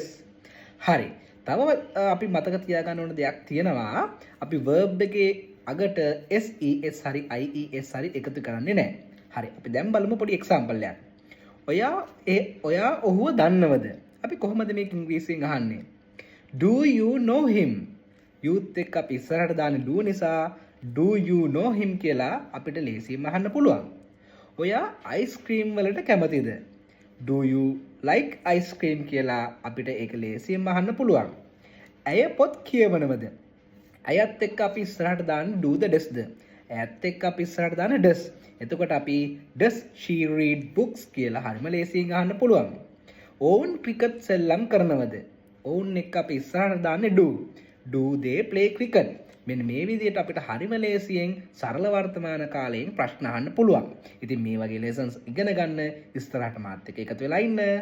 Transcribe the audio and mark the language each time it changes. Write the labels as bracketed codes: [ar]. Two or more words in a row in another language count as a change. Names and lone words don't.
[si] හරි. තව අපි මතක තියාගන්න ඕන දෙයක් තියෙනවා. අපි verb එකේ අගට ses හරි ies හරි එකතු කරන්නේ නැහැ. හරි. අපි දැන් බලමු පොඩි example එකක්. ඔයා ඔහුව දන්නවද? අපි කොහොමද මේක ඉංග්‍රීසියෙන් අහන්නේ? [en] Do you know him? [si] youth එක්ක අපි ඉස්සරහට දාන්නේ do නිසා [en] do you know him [si] කියලා අපිට ලේසියෙන් අහන්න පුළුවන්. ඔයා අයිස්ක්‍රීම් වලට කැමතිද? [en] Do you like ice cream [si] කියලා අපිට ඒක ලේසියෙන් අහන්න පුළුවන්. ඇය පොත් කියවනවද? ඇයත් එක්ක අපි ඉස්සරහට දාන්නේ [en] do the does [si] ද? ඇයත් එක්ක අපි ඉස්සරහට දාන්නේ does. එතකොට අපි [en] does she read books [si] කියලා හරිම ලේසියෙන් අහන්න පුළුවන්. ඔවුන් ක්‍රිකට් සෙල්ලම් කරනවද? ඔවුන් එක්ක අපි ඉස්සරහට දාන්නේ do. [en] Do they play cricket? [si] මෙන්න මේ විදිහට අපිට හරිම ලේසියෙන් සරල වර්තමාන කාලයෙන් ප්‍රශ්න අහන්න පුළුවන්. ඉතින් මේ වගේ lessons ඉගෙන ගන්න ඉස්සරහට මාත් එක්ක එකතු වෙලා ඉන්න.